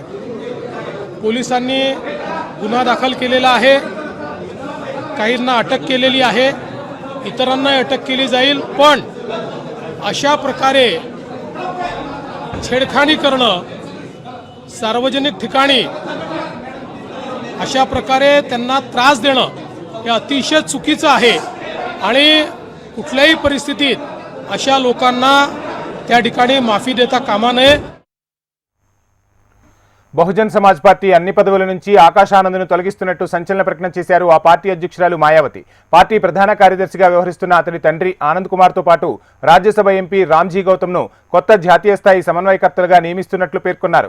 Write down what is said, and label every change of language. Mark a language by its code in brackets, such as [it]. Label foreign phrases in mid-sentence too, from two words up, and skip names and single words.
[mr] पोलिसांनी गुन्हा दाखल केलेला आहे, काहींना अटक केलेली आहे, इतरांना अटक केली जाईल, पण अशा प्रकारे छेडखानी करणं सार्वजनिक ठिकाणी, अशा प्रकारे त्यांना त्रास देणं हे अतिशय चुकीचं आहे आणि कुठल्याही परिस्थितीत अशा लोकांना त्या ठिकाणी माफी देता कामा नये। [te] బహుజన్ సమాజ్ పార్టీ అన్ని పదవుల నుంచి ఆకాశానందను తొలగిస్తున్నట్టు సంచలన ప్రకటన చేశారు ఆ పార్టీ అధ్యక్షురాలు మాయావతి। పార్టీ ప్రధాన కార్యదర్శిగా వ్యవహరిస్తున్న అతని తండ్రి ఆనంద్ కుమార్తో పాటు రాజ్యసభ ఎంపీ రామ్జీ గౌతమ్ను కొత్త జాతీయ స్థాయి సమన్వయకర్తలుగా నియమిస్తున్నట్లు పేర్కొన్నారు।